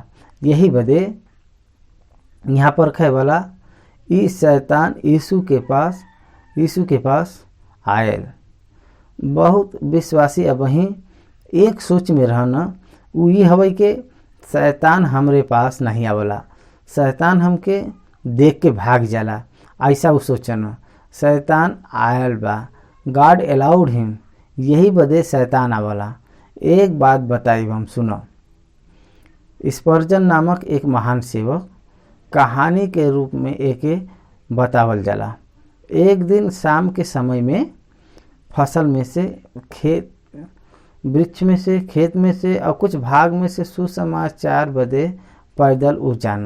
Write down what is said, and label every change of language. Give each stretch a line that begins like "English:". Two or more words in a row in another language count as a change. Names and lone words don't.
Bhojpuri: यही बदे यहाँ पर खे वाला ई शैतान यीशु के पास आयल। बहुत विश्वासी अब ही एक सोच में रहना, वो ये हवे के शैतान हमरे पास नहीं आवला, शैतान हमके देख के भाग जाला। ऐसा वो सोचना शैतान आयल बा,
English: God allowed him,
Bhojpuri: यही बदे शैतान आवला। एक बात बताई हम सुनो। स्पर्जन नामक एक महान सेवक कहानी के रूप में एके बतावल जाला। एक दिन शाम के समय में फसल में से, वृक्ष में से, खेत में से और कुछ भाग में से सुसमाचार बदे पैदल उ जानो।